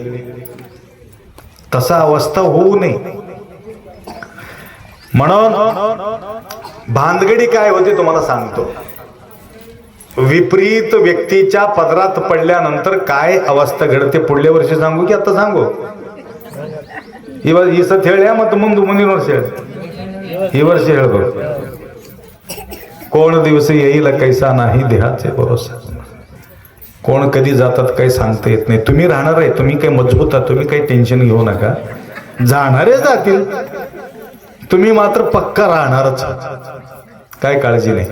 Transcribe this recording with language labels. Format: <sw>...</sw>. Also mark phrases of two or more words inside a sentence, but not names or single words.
<mr>तसा अवस्था होऊ नये. म्हणून भानगडी काय होते तुम्हाला सांगतो. विपरीत व्यक्तीच्या पदरात पडल्यानंतर काय अवस्था घडते पुढल्या वर्षी सांगू की आता सांगू?</mr> <kn>ಈ ಸತಿ ಹೇಳಿ ಮತ್ತು ಮುಂದಿನ ವರ್ಷ ಹೇಳಿ. ಈ ವರ್ಷ ಹೇಳ್ಬೇಕು.</kn> <mr>कोण दिवस येईल कैसा नाही देहाचे भरोसा. कोण कधी जातात काही सांगता येत नाही. तुम्ही राहणार आहे, तुम्ही काही मजबूत आहात, तुम्ही काही टेन्शन घेऊ नका. जाणारे जातील, तुम्ही मात्र पक्का राहणारच, काय काळजी नाही.</mr>